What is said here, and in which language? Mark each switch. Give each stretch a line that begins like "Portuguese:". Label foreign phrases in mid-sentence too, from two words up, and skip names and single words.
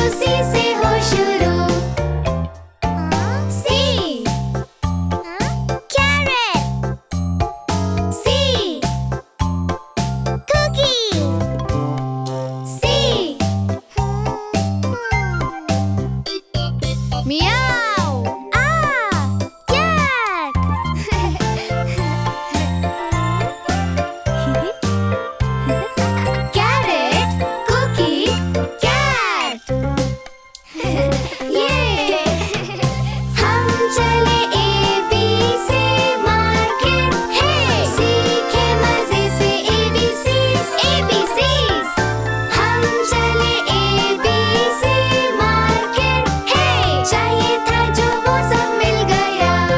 Hindi: से हो शुरू।
English: C Carrot C Cookie C Meow Cat Carrot Cookie Cat
Hindi: ये हम चले
English: ABC market
Hindi: है सीखे मजे से
English: ABCs ABCs
Hindi: हम चले
English: ABC market
Hindi: है चाहिए था जो वो सब मिल गया